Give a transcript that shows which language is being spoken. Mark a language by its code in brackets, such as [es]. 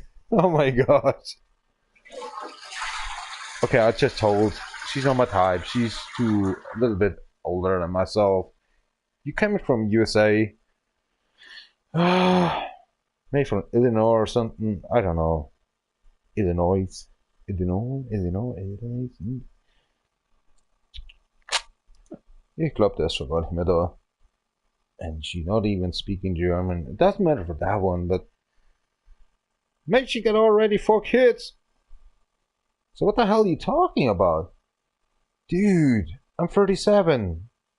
[en] Oh my gosh. Okay, I just told. She's not my type. She's a little bit older than myself. You coming from USA? Maybe from Illinois or something. I don't know. Illinois. [de] Ich glaube, der ist schon gar nicht mehr da. [en] And she not even speaking German. It doesn't matter for that one, but maybe she got already 4 kids. So what the hell are you talking about? Dude, I'm 37.